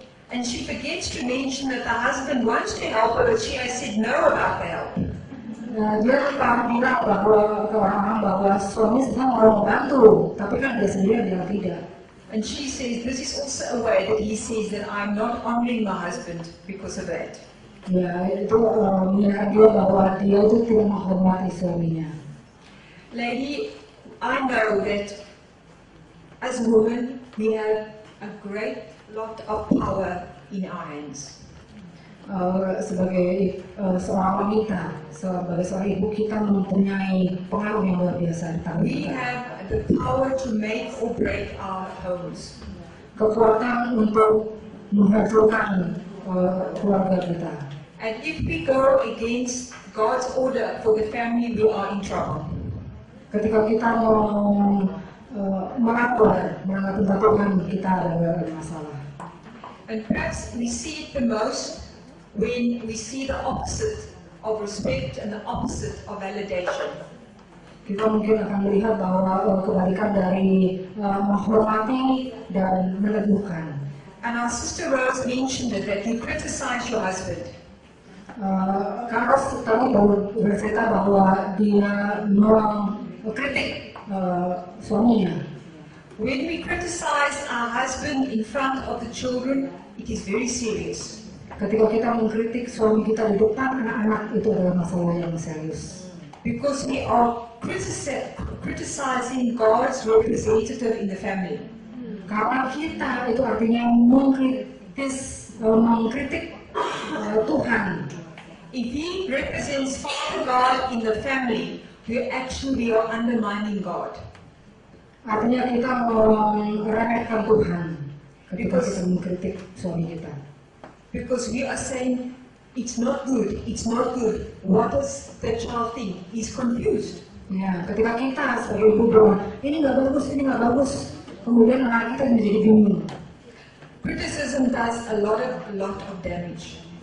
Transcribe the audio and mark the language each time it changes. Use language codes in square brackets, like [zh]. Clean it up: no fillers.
[en] And she forgets to mention that the husband wants to help her, but she has said no about the help. [id] Dia lupa bilang bahwa ke orang-orang bahwa suami sebenarnya mau membantu, tapi kan dia sendiri bilang tidak. [en] And she says this is also a way that he says that I'm not honoring my husband because of that. [id] Ya, itu menyatakan dia bahwa dia itu tidak menghormati suaminya. [en] Lady, I know that as a woman we have a great lot of power in our hands. [id] Sebagai seorang wanita, sebagai seorang ibu, kita mempunyai pengaruh yang luar biasa di tangan [en] We [id] kita. [en] have the power to make or break our homes. [id] Kekuatan untuk menghancurkan keluarga kita. [en] And if we go against God's order for the family, we are in trouble. [id] Ketika kita mau melanggar peraturan kita ada masalah. [en] And perhaps we see it the most when we see the opposite of respect and the opposite of validation. [id] Kita mungkin akan melihat bahwa kebalikan dari menghormati dan meneguhkan. [en] And our sister Rose mentioned it, that you criticize your husband. [id] Carlos tadi baru bercerita bahwa dia mengkritik suaminya. [en] When we criticize our husband in front of the children, it is very serious. [id] Ketika kita mengkritik suami kita di depan anak-anak, itu adalah masalah yang serius. [en] Because we are criticizing God's representative in the family. [id] Karena kita itu artinya mengkritik Tuhan. [en] If He represents Father God in the family, we actually are undermining God. [id] Artinya kita meremehkan Tuhan ketika kita mengkritik suami kita. [en] Because we are saying, it's not good, it's not good. What does the child think? He's confused. [id] Ya, ketika kita sebagai ibu bilang, ini nggak bagus, kemudian anak kita menjadi bingung. [en] Criticism does a lot of damage.